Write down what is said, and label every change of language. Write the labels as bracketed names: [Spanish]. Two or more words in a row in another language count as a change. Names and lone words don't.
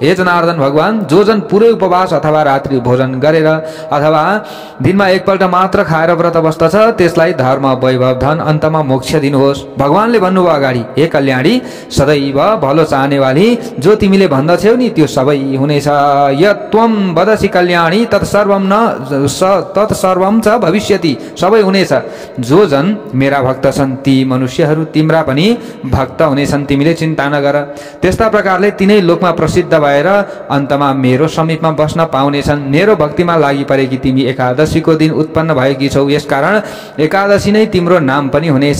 [Nepali] हे जनार्दन भगवान, जो जन पुरै उपवास अथवा रात्रि भोजन गरेर अथवा दिनमा एकपल्ट मात्र खाएर व्रत बस्दछ त्यसलाई धर्म वैभव धन अन्तमा मोक्ष दिनुहोस्। भगवानले भन्नुभयो अगाडि, हे कल्याणी, सदैव भलो चाहनेवाली, जो तिमीले भन्दछौ नि त्यो सबै हुनेछ। [Sanskrit] यत् त्वं वदसि कल्याणी तत्सर्वं च भविष्यति, [Nepali] सबै हुनेछ। जो जन मेरा भक्त छन् ती मनुष्यहरू तिम्रा पनि भक्त हुनेछन्, तिमीले चिन्ता नगर। त्यस्ता प्रकारले तिनै लोकमा प्रसिद्ध भएर अन्तमा मेरो समीपमा बस्न पाउनेछन्। मेरो भक्तिमा लागि परेकी तिमी एकादशीको दिन उत्पन्न भएकी छौ, यसकारण एकादशी नै तिम्रो नाम पनि हुनेछ।